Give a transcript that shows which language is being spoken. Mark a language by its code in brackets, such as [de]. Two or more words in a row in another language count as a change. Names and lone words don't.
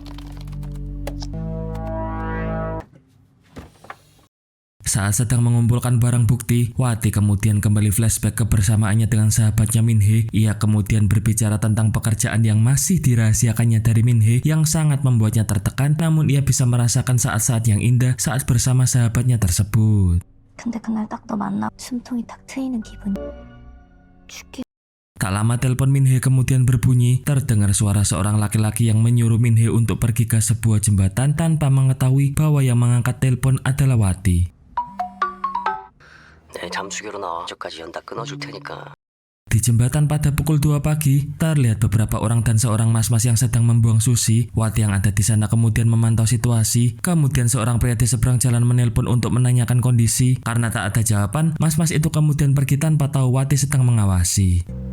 [id] Saat sedang mengumpulkan barang bukti, Wati kemudian kembali flashback kebersamaannya dengan sahabatnya Minhee. Ia kemudian berbicara tentang pekerjaan yang masih dirahasiakannya dari Minhee yang sangat membuatnya tertekan, namun ia bisa merasakan saat-saat yang indah saat bersama sahabatnya tersebut. [ko] 근데 그날 딱 너 만나 숨통이 탁 트이는 기분. 죽기. [id] Tak lama telepon Minhee kemudian berbunyi. Terdengar suara seorang laki-laki yang menyuruh Minhee untuk pergi ke sebuah jembatan tanpa mengetahui bahwa yang mengangkat telepon adalah Wati. [ko] 내 잠수교로 나와. 저까지 연 다 끊어줄 테니까. [id] Di jembatan pada pukul 2 pagi, terlihat beberapa orang dan seorang mas-mas yang sedang membuang sushi. Wati yang ada di sana kemudian memantau situasi. Kemudian seorang pria di seberang jalan menelpon untuk menanyakan kondisi. Karena tak ada jawaban, mas-mas itu kemudian pergi tanpa tahu Wati sedang mengawasi.